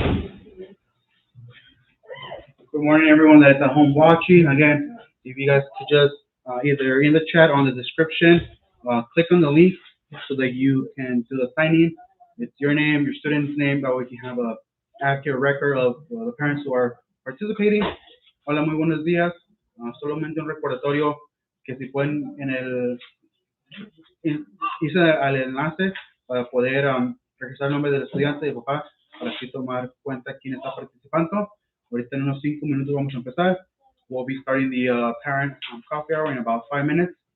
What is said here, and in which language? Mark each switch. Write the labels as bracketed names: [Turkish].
[English] Good morning, everyone that is at home watching. Again, if you guys could just either in the chat or on the description, click on the link so that you can do the sign-in. It's your name, your student's name, that way we can have a accurate record of the parents who are participating. [Spanish] Hola, muy buenos días. Solamente un recordatorio que si pueden hice al enlace para poder registrar el nombre del estudiante y papá para así tomar cuenta quién está participando. Ahorita en unos 5 minutos vamos a empezar. [English] We'll be starting the parent coffee hour in about 5 minutes.